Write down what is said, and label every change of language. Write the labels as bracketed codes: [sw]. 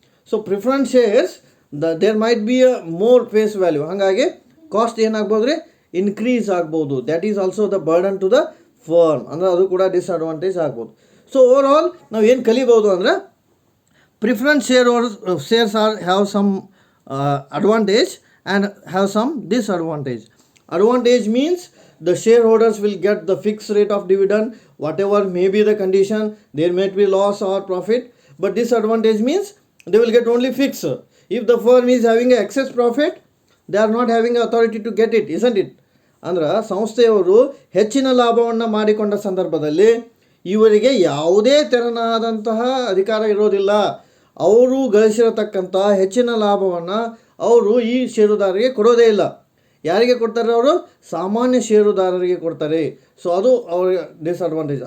[en] So preference shares there might be a more face value. [kn] ಹಾಗಾಗಿ cost ಏನಾಗ್ಬೋದು ರೀ? Increase ಆಗ್ಬೋದು. [en] that is also the burden to the [kn] firm ಅಂದರೆ ಅದು ಕೂಡ ಡಿಸ್ಅಡ್ವಾಂಟೇಜ್ ಆಗ್ಬೋದು. ಸೊ ಓವರ್ ಆಲ್ ನಾವು ಏನು ಕಲಿಬೋದು ಅಂದರೆ preference [en] shares have some advantage and have some disadvantage. Advantage means the shareholders will get the fixed rate of dividend, whatever may be the condition, there may be loss or profit. But disadvantage means they will get only fixed. If the firm is having a excess profit, they are not having authority to get it, isn't it? [kn] ಅಂದ್ರೆ ಸಂಸ್ಥೆಯವರು ಹೆಚ್ಚಿನ ಲಾಭವನ್ನು ಮಾಡಿಕೊಂಡ ಸಂದರ್ಭದಲ್ಲಿ ಇವರಿಗೆ ಯಾವುದೇ ತೆರನಾದಂತಹ ಅಧಿಕಾರ ಇರೋದಿಲ್ಲ. ಅವರು ಗಳಿಸಿರತಕ್ಕಂಥ ಹೆಚ್ಚಿನ ಲಾಭವನ್ನು ಅವರು ಈ ಷೇರುದಾರರಿಗೆ ಕೊಡೋದೇ ಇಲ್ಲ. ಯಾರಿಗೆ ಕೊಡ್ತಾರೆ? ಅವರು ಸಾಮಾನ್ಯ ಷೇರುದಾರರಿಗೆ ಕೊಡ್ತಾರೆ. ಸೊ ಅದು ಅವ್ರಿಗೆ ಡಿಸ್ಅಡ್ವಾಂಟೇಜ್.